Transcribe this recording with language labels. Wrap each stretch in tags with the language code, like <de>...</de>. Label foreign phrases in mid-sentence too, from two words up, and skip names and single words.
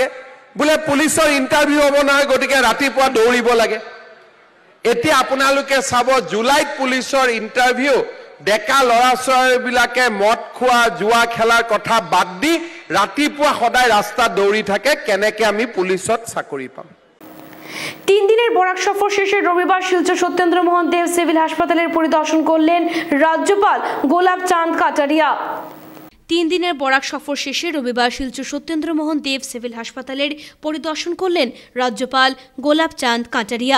<as>বোলে পুলিচৰ ইণ্টাৰভিউ হ'ব নহয়, গতিকে ৰাতিপুৱা দৌৰিব লাগে। এতিয়া আপোনালোকে চাব, জুলাইত পুলিচৰ ইণ্টাৰভিউ, ডেকা ল'ৰা ছোৱালীবিলাকে মদ খোৱা, জুৱা খেলাৰ কথা বাদ দি ৰাতিপুৱা সদায় ৰাস্তাত দৌৰি থাকে। কেনেকে আমি পুলিচত চাকৰি পাম?</as> <bn>3 দিনের বরাক সফর শেষে রবিবার শিলচর সত্যেন্দ্রমোহন দেব সিভিল হাসপাতালের পরিদর্শন করলেন রাজ্যপাল গোলাপ চাঁদ কাটারিয়া। 3 দিনের বরাক সফর শেষে রবিবার শিলচর সত্যেন্দ্রমোহন দেব সিভিল হাসপাতালের পরিদর্শন করলেন রাজ্যপাল গোলাপ চাঁদ কাটারিয়া।</bn>